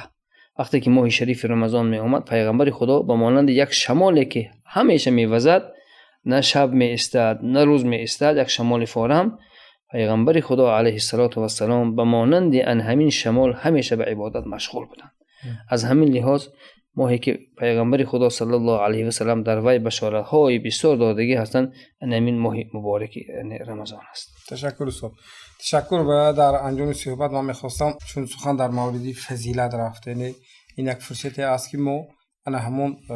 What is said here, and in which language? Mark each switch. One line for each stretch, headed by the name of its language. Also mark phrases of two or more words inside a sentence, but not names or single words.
Tajik: вақте ки моҳи шарифи рамазон меомад пайғамбари худо ба монанди як шамоле ки ҳамеша мевазад, на шаб меистад, на рӯз меистад, як шамоли форам, пайғамбари худо алайҳи салоту вассалом ба монанди ан ҳамин шамол ҳамеша ба ибодат машғул буданд. аз ҳамин лиҳоз
Persian: ماهی که پیغمبر خدا صلی الله علیه و سلم در وی بشارت های بسیار دادگی هستند، همین ماه مبارک یعنی رمضان است. تشکر استاد. تشکر. و در انجام صحبت من میخواستم چون سخن در مورد فضیلت رفته، یعنی این یک فرصتی است که ما همون